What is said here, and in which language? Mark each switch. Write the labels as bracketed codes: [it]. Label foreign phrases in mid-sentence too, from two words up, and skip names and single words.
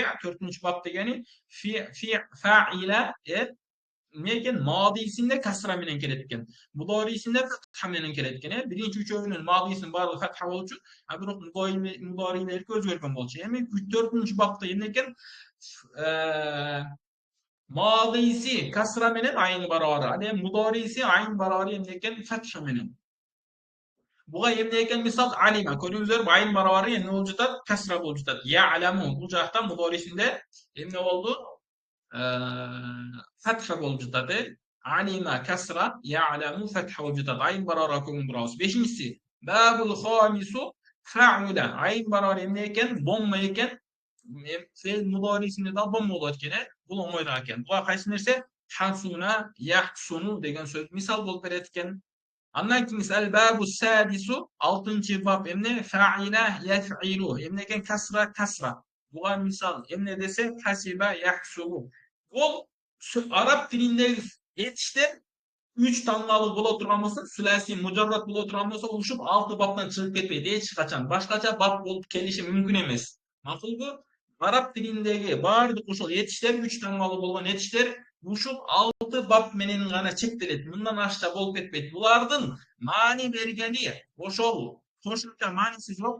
[ky] Төртүнчү бап дегени фаила, эмне экен? Мадисинде касра менен келет экен. Мударисинде фатха менен келет экен, Биринчи үчөөнүн мадисинин баардыгы фатха болчу, а бирок мударилерки өзгөргөн болчу. Эми төртүнчү бапта эмне экен? Мадиси касра менен айын барабары. Ал эми мудариси айын барабары эмне экен? Фатха менен. Буга эмне экен? Мисал алима. Көрүңүздөр, айын барабары эмне болуп жатат? Касра болуп жатат. Я'ламу. Бул жакта мударисинде эмне болду? Фатха болуп жатат, Алима касра, я'ламу фатха болуп жатат. Айын барабарга көңүл бурабыз. Бешинчиси бабул хамису фа'ула. Айын барабары эмне экен? Домма экен. Фе'л мударрисинде да бомма болот экен, Бул оңойраак экен. Буга кайсы нерсе? Хасуна, яхсуну деген сөз мисал болуп берет экен. Андан кийин ал-бабу садису, 6-чы бап эмне? Фа'ила яф'илу. Эмне экен? Касра. Буга мисал эмне десе? Хасиба яхсубу. Бул араб тилиндеги этиштер 3 таңбалы боло турган болсо, сүласи мужаррат боло турган болсо, ушуп 6 баптан чыгып кетпейт эч качан. Башкача бап болуп келиши мүмкүн эмес. Макулбу? Араб тилиндеги баардык ушул этиштер, 3 таңбалы болгон этиштер ушул 6 бап менен гана чектелет. Мындан ашча болуп кетпейт. Булардын маани бергени ошол кошумча мааниси жок.